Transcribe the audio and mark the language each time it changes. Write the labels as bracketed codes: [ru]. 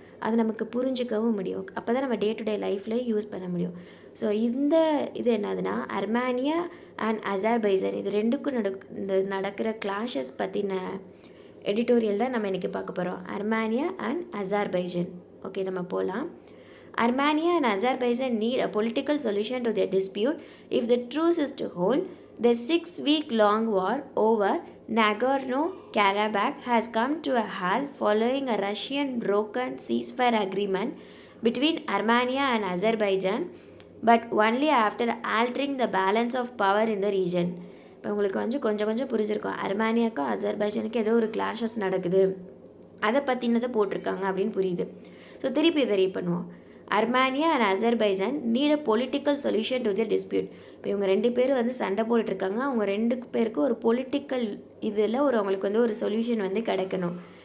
[ta] அது நமக்கு புரிஞ்சிக்கவும் முடியும். அப்போ தான் நம்ம டே டு டே லைஃப்லேயே யூஸ் பண்ண முடியும். ஸோ இது என்னதுன்னா அர்மேனியா அண்ட் அசர்பைஜான் இது ரெண்டுக்கும் நடக்கிற கிளாஷஸ் பற்றின எடிட்டோரியல் தான் நம்ம இன்றைக்கி பார்க்க போகிறோம். அர்மேனியா அண்ட் அசர்பைஜான். ஓகே, நம்ம போகலாம். [en] Armenia and Azerbaijan need a political solution to their dispute if the truce is to hold. The 6-week-long war over Nagorno-Karabakh has come to a halt following a Russian broken ceasefire agreement between Armenia and Azerbaijan, but only after altering the balance of power in the region. [ta] இப்போ உங்களுக்கு வந்து கொஞ்சம் புரிஞ்சிருக்கும். அர்மேனியாவுக்கும் அசர்பைஜானுக்கும் ஏதோ ஒரு clashes நடக்குது, அதை பற்றினதை போட்டிருக்காங்க அப்படின்னு புரியுது. ஸோ திருப்பி இதை ரீட் பண்ணுவோம். [en] Armenia and Azerbaijan need a political solution to their dispute. [ta] இப்போ இவங்க 2 பேரும் வந்து சண்டை போட்டுட்ருக்காங்க. அவங்க 2 பேருக்கும் ஒரு பொலிட்டிக்கல் இதில் அவங்களுக்கு வந்து ஒரு சொல்யூஷன் வந்து கிடைக்கணும்.